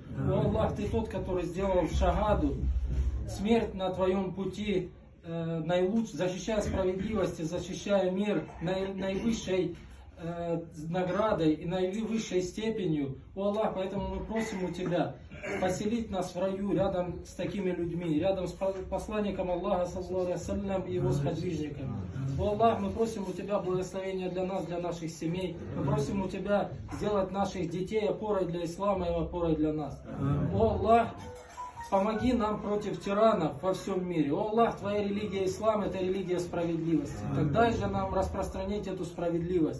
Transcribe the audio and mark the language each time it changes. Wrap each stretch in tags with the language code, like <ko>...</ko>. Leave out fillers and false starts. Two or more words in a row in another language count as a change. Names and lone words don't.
<ru>О Аллах, Ты тот, который сделал шагаду, смерть на Твоем пути, защищая справедливость, защищая мир наивысшей наградой и наивысшей степенью. О Аллах, поэтому мы просим у Тебя поселить нас в раю рядом с такими людьми, рядом с посланником Аллаха,</ru> <ar>صلى الله عليه وسلم,</ar> <ru>и его сподвижниками. О Аллах, мы просим у Тебя благословения для нас, для наших семей. Мы просим у Тебя сделать наших детей опорой для ислама и опорой для нас. О Аллах, помоги нам против тиранов во всем мире. О Аллах, Твоя религия ислам — это религия справедливости. Так дай же нам распространить эту справедливость.</ru>